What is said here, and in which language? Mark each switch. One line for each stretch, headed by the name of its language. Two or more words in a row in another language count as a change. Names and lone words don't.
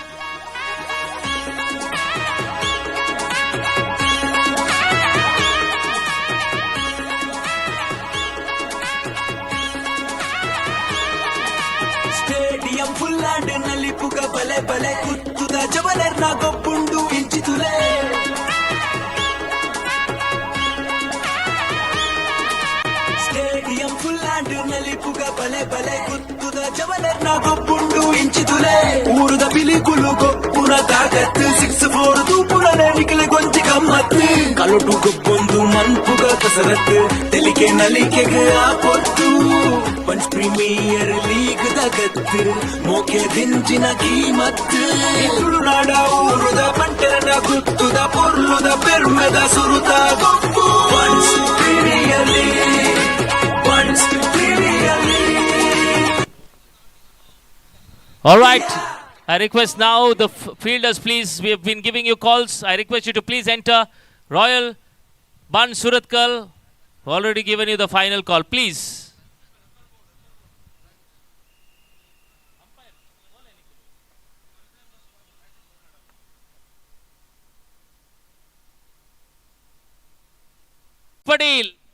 English: Stadium full
Tulu: and nalipuga bale bale kuttuda javaler na gobbundu inchitule.
English: Stadium full
Tulu: and nalipuga bale bale kuttuda javaler na gobbundu inchitule. Uruda bilikulu goppuna tagattu 6-4 dupurane nikle gonji gammattu. Kalotu gobbundu manpuga kasarattu telike nalike aapottu. Bunts Premier League dagattu moke dinjina keemattu. Idulu nada uruda panterana guttuda porluda permeda suruta goppu. Bunts Premier League, Bunts Premier League.
English: All right. I request now the fielders, please. We have been giving you calls. I request you to please enter. Royal Bunts Suratkal, already given you the final call. Please. Padil.